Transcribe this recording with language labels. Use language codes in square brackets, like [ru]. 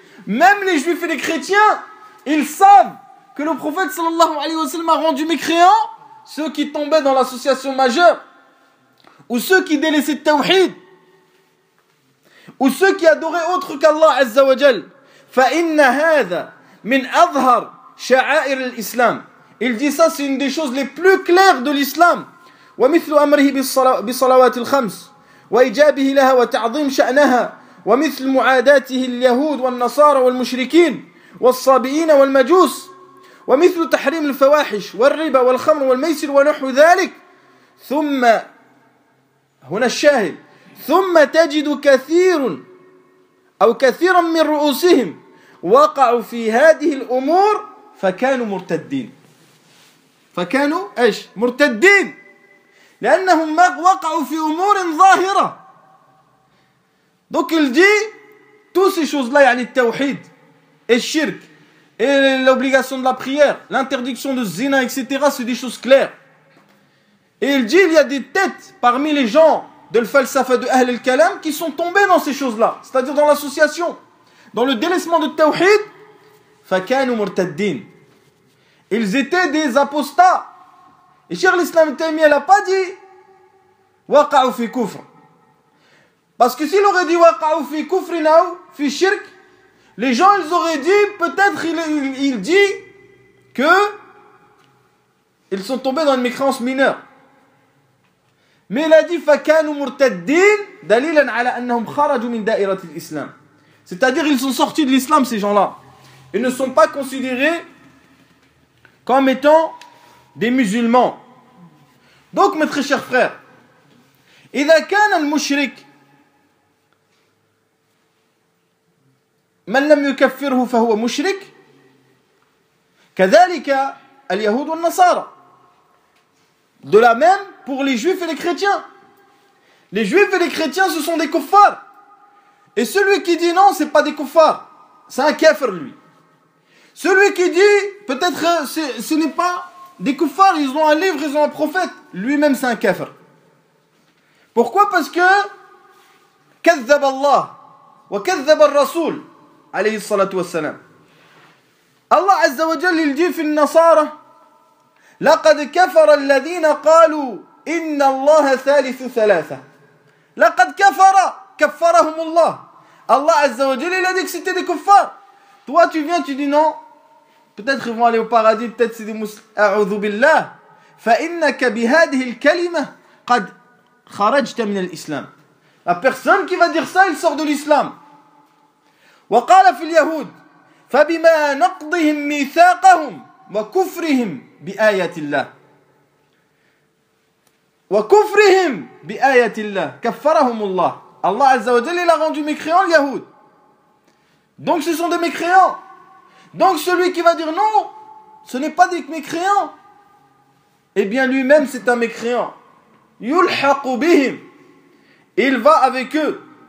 [fr] Même les juifs et les chrétiens, ils savent que le prophète sallallahu alayhi wa sallam a rendu mécréants ceux qui tombaient dans l'association majeure ou ceux qui délaissaient tawhid. ou ceux qui adoraient autre qu'Allah Azza wa Jal. [ar] فَإِنَّ هَذَا مِنْ أَظْهَرْ شَعَائِرِ الْإِسْلَامِ. [fr] Il dit ça, c'est une des choses les plus claires de l'islam. [ar] وَمِثْلُ أَمْرِهِ بِصَلَوَاتِ الْخَمْسِ وَإِجَابِهِ لَهَا وَتَعْظِيمِ شَأْنَهَا وَمِثْلُ مُعَادَاتِهِ الْيَهُودِ وَالنَّصَارَ وَالْمُشْرِكِينَ وَالصَّابِئِينَ وَالْمَجُوسِ ومثل تحريم الفواحش والربا والخمر والميسر ونحو ذلك ثم هنا الشاهد ثم تجد كثير أو كثيرا من رؤوسهم وقعوا في هذه الأمور فكانوا مرتدين فكانوا إيش مرتدين لأنهم وقعوا في أمور ظاهرة [fr] دوك الجي توسي شوز [ar] لا يعني التوحيد الشرك [fr] et l'obligation de la prière, l'interdiction de zina, etc., c'est des choses claires. Et il dit, il y a des têtes parmi les gens de l'falsafa de Ahl al-Kalam qui sont tombés dans ces choses-là, c'est-à-dire dans l'association, dans le délaissement de Tawhid. [ar] Fakanu murtaddin. [fr] Ils étaient des apostats. Et Cheikh l'Islam Taymiyyah, elle n'a pas dit [ar] waqa'u fi kufr. [fr] Parce que s'il aurait dit [ar] waqa'u fi kufr naw fi shirk, [fr] les gens, ils auraient dit, peut-être il dit que ils sont tombés dans une mécréance mineure. Mais il a dit [ar] فَكَانُوا مُرْتَدِّينَ دَلِيلًا عَلَى أَنَّهُمْ خَرَجُوا مِنْ دَائِرَةِ الْإِسْلَامِ. [fr] C'est-à-dire, ils sont sortis de l'islam, ces gens-là. Ils ne sont pas considérés comme étant des musulmans. Donc, mes très chers frères, [ar] إِذَا كَانَ الْمُشْرِكِ من لم يكفره فهو مشرك كذلك اليهود والنصارى [fr] de la même pour les juifs et les chrétiens. Les juifs et les chrétiens, ce sont des kuffars. Et celui qui dit non, c'est pas des kuffars, c'est un kafir lui. Celui qui dit peut-être ce n'est pas des kuffars, ils ont un livre, ils ont un prophète, lui-même c'est un kafir. Pourquoi? Parce que [ar] كذب الله وكذب الرسول عليه الصلاة والسلام. الله عز وجل يلجي في النصارى لقد كفر الذين قالوا إن الله ثالث ثلاثة. لقد كفر كفرهم الله. الله عز وجل [fr] il a dit que c'était des kuffars. Toi tu viens, tu dis non, peut-être ils vont aller au paradis, peut-être c'est des musulmans. [ar] أعوذ بالله فإنك بهذه الكلمة قد خرجت من الإسلام. [fr] La personne qui va dire ça, il sort de l'islam. [ar] وقال في اليهود فبما نقضهم ميثاقهم وكفرهم بآيات الله وكفرهم بآيات الله كفرهم الله. الله عز وجل [fr] il a rendu mécréant les Yahoud. Donc ce sont des mécréants. Donc celui qui va dire non, ce n'est pas des mécréants, eh bien lui-même c'est un mécréant. [ar] يلحق بهم. [fr] Il va avec eux.